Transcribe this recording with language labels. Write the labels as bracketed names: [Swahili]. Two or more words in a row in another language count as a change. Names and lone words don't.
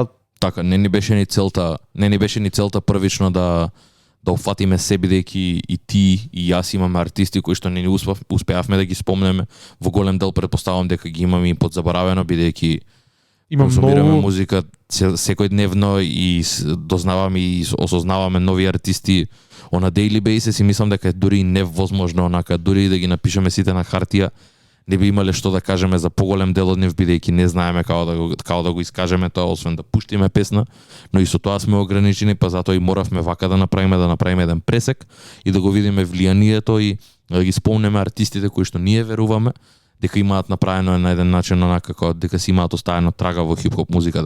[Macedonian] Така, не ни беше ни целта првично да уфатиме се, бидејќи и ти и јас имаме артисти кои што не ни успеавме да ги спомнеме. Во голем дел предпоставам дека ги имаме и подзаборавено, бидејќи консумираме музика секојдневно и дознаваме и осознаваме нови артисти [English] on a daily basis [Macedonian] и мислам дека дури невозможно онака, дури да ги напишеме сите на хартија, не би имале што да кажеме за поголем дел од нив, бидејќи не знаеме како да го искажеме тоа, освен да пуштиме песна, но и со тоа сме ограничени, па затоа и моравме вака да направиме еден пресек и да го видиме влијанието и да ги спомнеме артистите кои што ние веруваме дека имаат направено на еден начин онака како дека си имаат оставено трага во хип-хоп музиката.